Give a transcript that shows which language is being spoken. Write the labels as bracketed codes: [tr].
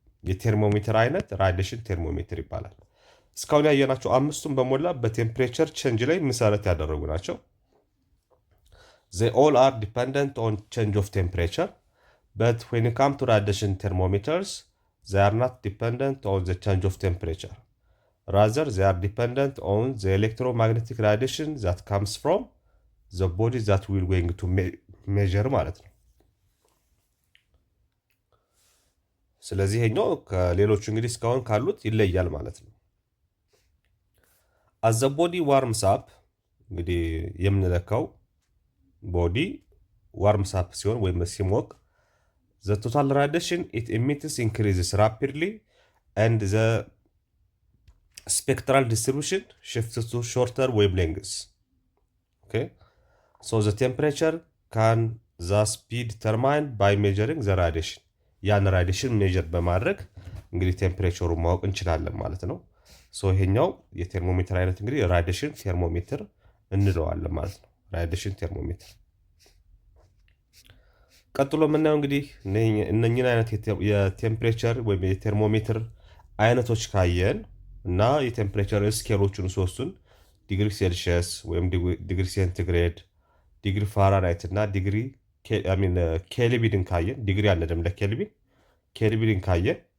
[am] የቴርሞሜትር አይነት ራዲሽን ቴርሞሜትር ይባላል። እስካሁን ያየናቸው አምስቱም በሞላ በቴምፕሬቸር ቼንጅ ላይ መሰረት ያደረጉ ናቸው። [en] they all are dependent on change of temperature, but when it comes to radiation thermometers, they are not dependent on the change of temperature. Rather, they are dependent on the electromagnetic radiation that comes from the body that we're going to measure [am] ማለት ነው። ስለዚህ ይሄኛው ከሌሎቹ እንግዲህ እስካሁን ካሉት ይለያል ማለት ነው። [en] as the body warms up [am] እንግዲህ የምንለካው ቦዲ ዋርምስ አፕ ሲሆን ወይም ሲሞቅ [en] the total radiation it emits increases rapidly and the spectral distribution shifts to shorter wavelengths. Okay, so the temperature can thus be determined by measuring the radiation. [am] ያን ራዲሽን ሜጀር በማድረግ እንግዲህ ቴምፕሬቸሩን ማወቅ እንችላለን ማለት ነው። ሶ ይሄኛው የቴርሞሜትር አይነት እንግዲህ ራዲሽን ቴርሞሜትር እንለዋለን ማለት ነው። ራዲሽን ቴርሞሜትር። ቀጥሎ የምናየው እንግዲህ እነኝን አይነት የቴምፕሬቸር ወይም የቴርሞሜትር አይነቶች ካየን እና የቴምፕሬቸር ስኬሎቹን ሶስቱን ዲግሪ ሴልሺየስ ወይም ዲግሪ ሴንቲግሬድ፣ ዲግሪ ፋራናይት እና ዲግሪ ኬልቪንን ካየን ዲግሪ አለ ደግሞ ኬልቪንን ካየን